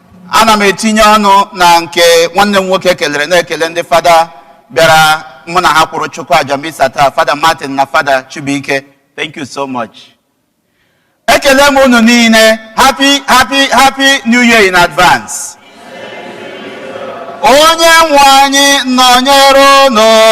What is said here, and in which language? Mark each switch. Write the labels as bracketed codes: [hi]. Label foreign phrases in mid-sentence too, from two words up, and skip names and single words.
[ig] Ana m etinye ọnụ na nke nwanne m nwoke kelere, na-ekele ndị fada bịara mụ na ha kwụrụ Chukwu aja misa taa, Fada Martin na Fada Chibuike. [en] Thank you so much. [ig] Ekele m unu niile. [en] Happy, happy, happy New Year in advance. [ig] Onye nwe anyị nọnyere unu.